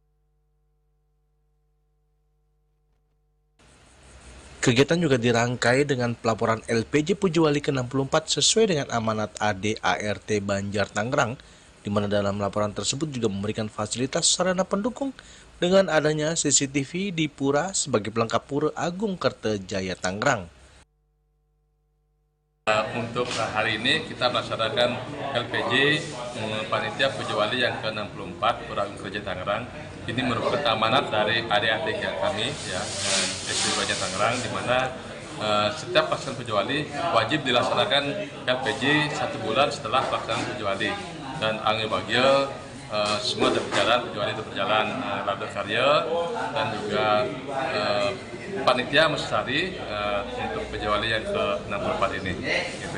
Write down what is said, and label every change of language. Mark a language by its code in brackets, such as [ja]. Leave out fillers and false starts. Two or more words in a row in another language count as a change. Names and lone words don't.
[id] Kegiatan juga dirangkai dengan pelaporan LPJ Pujawali ke-64 sesuai dengan amanat AD-ART Banjar Tangerang, di mana dalam laporan tersebut juga memberikan fasilitas sarana pendukung dengan adanya CCTV di Pura sebagai pelengkap Pura Agung Kertajaya Tangerang. Untuk hari ini kita melaksanakan LPJ Panitia Pujawali yang ke-64 Pura Agung Kertajaya Tangerang. Ini merupakan amanat dari adik-adik yang kami, SD Banjar Tangerang, di mana setiap pelaksanaan Pujawali wajib dilaksanakan LPJ 1 bulan setelah pelaksanaan Pujawali. Dan [ban] angayu bahagia [id] semua berjalan, Pujawali itu berjalan [ban] labda karya, [id] dan juga panitia Mesari untuk Pujawali yang ke-64 ini. Gitu.